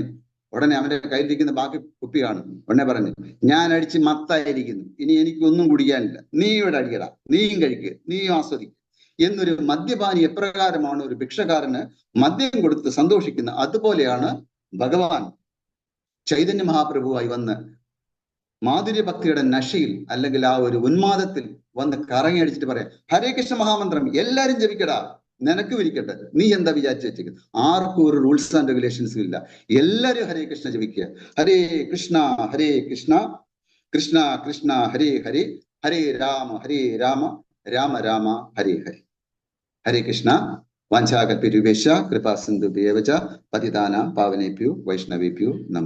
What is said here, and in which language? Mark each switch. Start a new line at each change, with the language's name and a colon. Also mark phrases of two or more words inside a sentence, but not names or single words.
Malayalam: ഉടനെ അവന്റെ കയ്യിലിരിക്കുന്ന ബാക്കി കുപ്പി കാണും. ഉടനെ പറഞ്ഞു, ഞാൻ അടിച്ച് മത്തായിരിക്കുന്നു, ഇനി എനിക്കൊന്നും കുടിക്കാനില്ല, നീ ഇവിടെ അടിക്കടാ, നീയും കഴിക്കുക, നീയും ആസ്വദിക്കുക എന്നൊരു മദ്യപാനി എപ്രകാരമാണ് ഒരു ഭിക്ഷക്കാരന് മദ്യം കൊടുത്ത് സന്തോഷിക്കുന്നത്, അതുപോലെയാണ് ഭഗവാൻ ചൈതന്യ മഹാപ്രഭുവായി വന്ന് മാധുര്യ ഭക്തിയുടെ നശയിൽ അല്ലെങ്കിൽ ആ ഒരു ഉന്മാദത്തിൽ വന്ന് കറങ്ങി അടിച്ചിട്ട് പറയാം, ഹരേ കൃഷ്ണ മഹാമന്ത്രം എല്ലാരും ജപിക്കടാ, നിനക്ക് വിരിക്കട്ടെ, നീ എന്താ വിചാരിച്ചു വെച്ചിരിക്കുന്നത്? ആർക്കും ഒരു
English: rules and regulations
Malayalam: ഇല്ല. എല്ലാരും ഹരേ കൃഷ്ണ ജപിക്കുക.
Sanskrit: ഹരേ കൃഷ്ണ കൃഷ്ണ കൃഷ്ണ ഹരേ ഹരേ, ഹരേ രാമ രാമ രാമ ഹരേ ഹരേ. ഹരേ കൃഷ്ണ. വാഞ്ചാകൽപതരുഭ്യശ്ച കൃപാസിന്ധുഭ്യവ ച പതിതാനാം പാവനേഭ്യോ വൈഷ്ണവേഭ്യോ നമോ